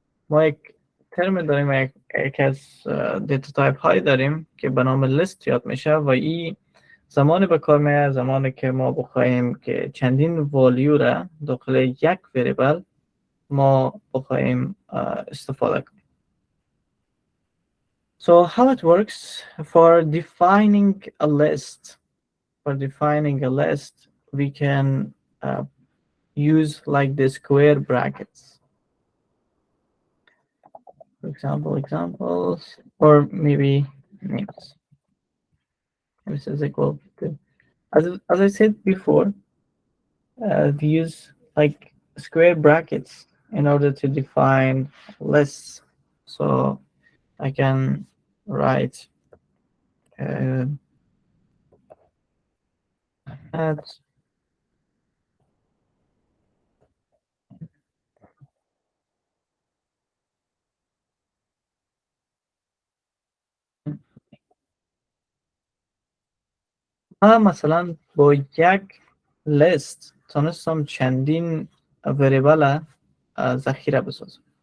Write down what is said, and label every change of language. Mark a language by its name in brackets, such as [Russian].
[Persian] ما یک ترم داریم یک از دیتا تایپ های داریم که به نام لیست یاد میشه و این زمانی به کار میاد زمانی که ما بخوایم که چندین والیو را داخل یک وریبل ما بخوایم استفاده کنیم. [English] So how it works for defining a list. For defining a list, we can use like the square brackets. For example, examples, or maybe names. This is equal to, as I said before, we use like square brackets in order to define lists. So I can write add [Persian] مثلا با یک لیست تونستم چندین وریبل ذخیره بسازم